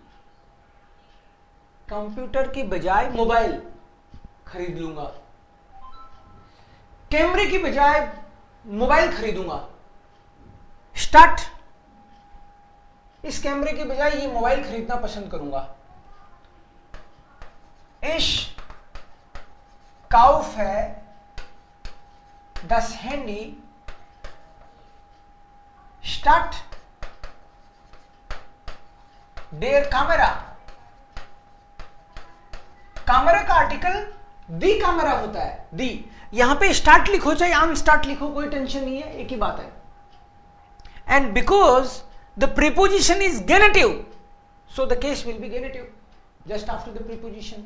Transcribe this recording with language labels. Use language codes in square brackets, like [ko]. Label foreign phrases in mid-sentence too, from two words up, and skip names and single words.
[hi] कंप्यूटर की बजाय मोबाइल खरीद लूंगा, कैमरे की बजाय मोबाइल खरीदूंगा। स्टार्ट, इस कैमरे की बजाय ये मोबाइल खरीदना पसंद करूंगा। [de] ich kauf है das Handy statt der Kamera। [hi] कैमरा का आर्टिकल [de] die Kamera [hi] होता है, दी। यहां पे स्टार्ट लिखो चाहे अन स्टार्ट लिखो, कोई टेंशन नहीं है, एक ही बात है। [en] and because the preposition is genitive, so the case will be genitive just after the preposition.